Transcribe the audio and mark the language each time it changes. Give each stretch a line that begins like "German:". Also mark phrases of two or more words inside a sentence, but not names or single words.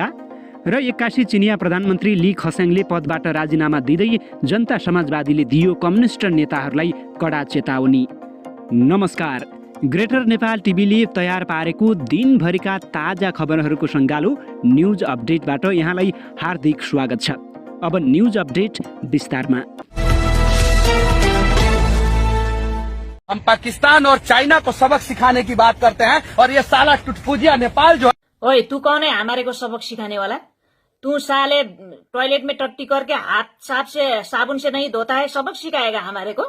Nepali: र 81 चिनिया प्रधानमन्त्री ली खस्याङले पदबाट राजीनामा दिँदै जनता समाजवादीले दियो कम्युनिस्ट नेताहरूलाई कडा चेतावनी। नमस्कार, ग्रेटर नेपाल टिभीले तयार पारेको दिनभरिका ताजा खबरहरूको सङ्गालो न्युज अपडेटबाट यहाँलाई हार्दिक स्वागत छ। अब न्युज अपडेट विस्तारमा।
Hindi: हम पाकिस्तान और चाइना को सबक सिखाने की बात करते हैं और ये साला टुटपुजिया नेपाल जो। ओए तू कौन है हमारे को सबक सिखाने वाला? तू साले टॉयलेट में टट्टी करके हाथ साबुन से नहीं धोता है, सबक सिखाएगा हमारे को?